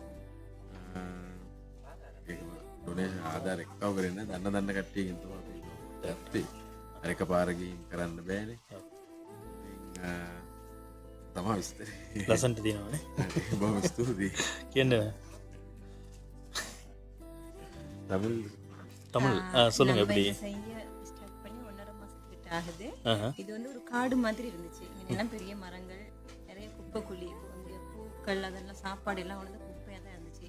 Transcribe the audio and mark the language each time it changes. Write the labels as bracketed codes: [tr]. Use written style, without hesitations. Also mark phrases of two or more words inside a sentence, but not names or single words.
[si] ඒක ඩොනේෂන් ආධාර එක්කව කරන්නේ දන්න කට්ටියකින් තමයි අපි ඇත්තේ. අර එකපාර ගිහින් කරන්න බෑනේ. තමයි විස්තරේ. ලසන්ට තියෙනවනේ. බොහොම ස්තුතියි. කියන්න [ta] தமிழ் சொல்லுங்க. எப்படி செய்ய ஸ்டார்ட் பண்ணி 1.5 மாசத்துக்கிட்ட ஆகுது. இது வந்து ஒரு காடு மாதிரி இருந்துச்சு. இங்கெல்லாம் பெரிய மரங்கள், நிறைய குப்பை குழி, இங்கே பூக்கள், அதெல்லாம் சாப்பாடு எல்லாம் வந்து குப்பையாக தான் இருந்துச்சு.